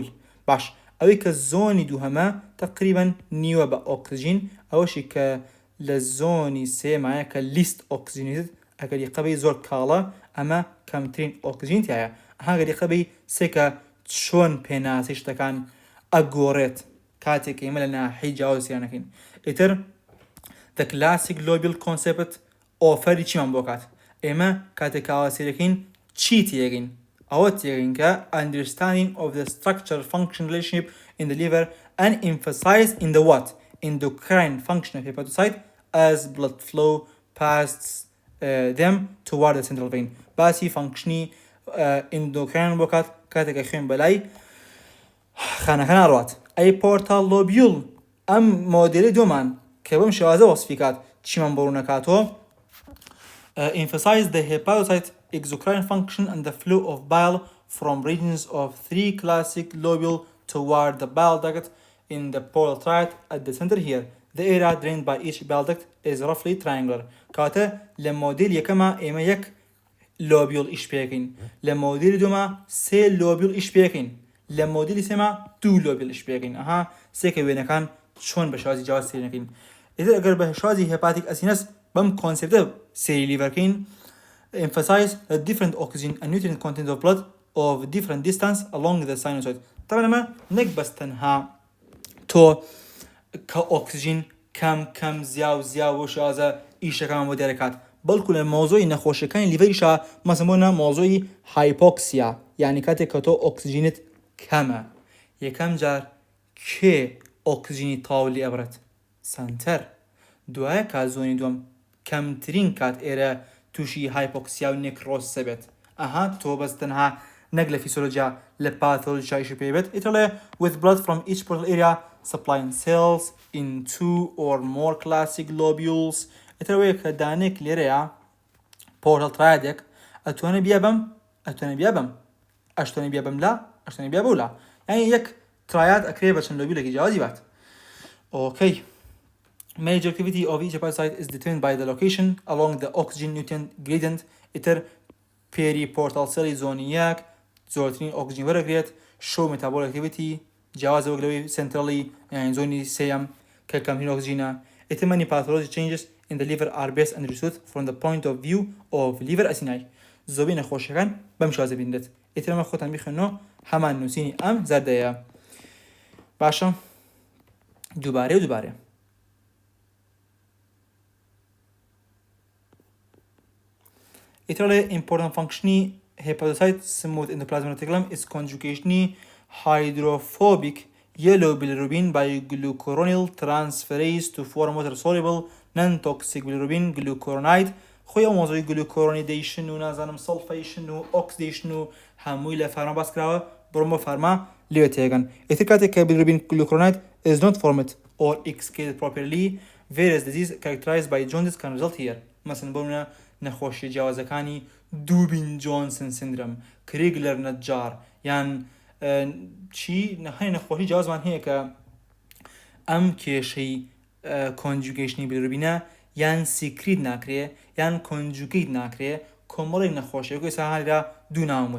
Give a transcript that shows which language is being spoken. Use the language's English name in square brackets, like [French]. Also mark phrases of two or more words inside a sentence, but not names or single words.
[Central Kurdish] باش ئەوەی کە زۆنی دووهەمە تقریبەن نیوە بە ئۆکسجین، ئەوەشی کە لە زۆنی سێمایە کە لیست ئۆکسجینیت ئەگەریقەبەی زۆر کاڵە ئەمە کەمترین ئۆکسجین تایە. هاگەریقەبەی سێکە چۆن پێناسی شتەکان ئەگۆڕێت کاتێک ئێمە لە ناحەی جیاوازیانەکەین. ئیتر [English] the classic global concept [Central Kurdish] ئۆفەری چیمان بۆ کات؟ ئێمە کاتێک کاواسیرەکەین چی تێگەین؟ ئەوە تێگەین کە [English] understanding of the structure function relationship in the liver and emphasize in the what? Endocrine function of hepatocyte as blood flow past them toward the central vein. [Central Kurdish] باسی فانکشنی endocrine بۆ کات کاتێکە خوێن بەلای خانەکە ناڕوات. ئەی پۆرتال لۆبیول ئەم مۆدێلی دومان کە بەم شێوازە وەسفیکات چیمان بۆ ڕوونەکاتەوە [English] emphasize the hepatocyte exocrine function and the flow of bile from regions of 3 classic lobule toward the bile duct in the portal tract at the center here. The area drained by each bile duct is roughly triangular. [Central Kurdish] کاتە لە مۆدیل یەکەمە ئێمە یەک لۆبیول ئیش پێکەین، لە مۆدیلی دووەمە سێ لۆبیول ئیش پێکەین، لە مۆدیلی سێمە دوو لۆبیول ئیش پێکەین. سێکە وێنەکان چۆن بە شێوازی جیاواز سێرەکەین. ئیتر ئەگەر بە شێوازی هێپاتیک ئەسینەس بەم کۆنسێپتە سێری لیڤەرکەین [English] emphasize the different oxygen and nutrient content of blood of different distance along the sinusoid. [Central Kurdish] طبعا ئەمە نەک بەس تەنها تۆ کە ئۆکسجین کەم زیاو بۆ شێوازە ئیشەکان بۆ دەرەکات، بەڵکو لە مۆزۆی نەخۆشیەکانی لیڤەریشە مەسەمونە مۆزۆی هایپۆکسیا، یعنی کاتێک کە تۆ ئۆکسجینت کەمە. یەکەم جار کێ ئۆکسجینی تاو لێ ئەبرێت؟ سنتەر. دوایە کات زۆنی دووەم کەمترین کات ئێرە تووشی هایپۆکسیا و نێکرۆز سەبێت. تۆ بەس تەنها نەک لە فیسیۆلۆجیا لە پاتۆلۆژیایش پێبێت. [English] ئیترڵێ with blood from each portal area supplying cells in 2 or more classic lobules. [Central Kurdish] ئیترەوەیە کە دانێک لێرەیە پۆرتەڵ ترایدێک ئەتوانێت بیا بەم ئەشتوانێت بیا بەم لا ئەشتوانێت بیا بەولا، یعنی یەک ترایات ئەکرێ بە چەند لۆبیولێکی جیاوازی بات. [English] Okay. Major activity of each hepatocyte is determined by the location along the oxygen nutrient gradient. [Central Kurdish] ئیتر پێری پۆرتەڵ سێڵی زۆنی یەک زۆرترین ئۆکسجین وەرەگرێت، [English] show metabolic activity [Central Kurdish] جیاوازە وەک لەوەی سنترەڵی یعنی زۆنی سێیەم کە کەمترین ئۆکسجینە. [English] ئیتر many pathologic changes in the liver are best understood from the point of view of liver acinae. [Central Kurdish] زۆبی نەخۆشیەکان بەم شێوازە بینرێت. ئیتر ئەمە خۆتان بیخوێنەوە هەمان نووسینی ئەم زەردەیە. باشە دووبارێ ئیترڵێ [English] important functionی hepatocyte smooth endoplasmic reticulum is conjugationy hydrophobic yellow bilirubin by glucuronyl transferase to form water soluble non-toxic bilirubin glucuronide. [Central Kurdish] خۆی ئەو مۆزۆی glucuronidation و نازانم sulfation و oxidation و هەمووی لە فارما باس کراوە، بڕۆم بۆ فارما لێوێ تێگەن. ئیتر کاتێک کە [English] bilirubin glucuronide is not formed or excreted properly various disease characterized by jaundice can result here. [Central Kurdish] مثلا بۆ نەخۆشی جیاوازەکانی دووبین جۆنسن سندرۆم، کریگلەر نەجار، یان چی نەخۆی نەخۆشی جیاوازمان هەیە کە ئەم کێشەی کۆنجوگەیشنی بیلیروبینە یان سیکریت ناکرێ یان کۆنجوگیت ناکرێ، کۆمەڵی نەخۆشی وەکو ئێستا هەرا دوو ناومت.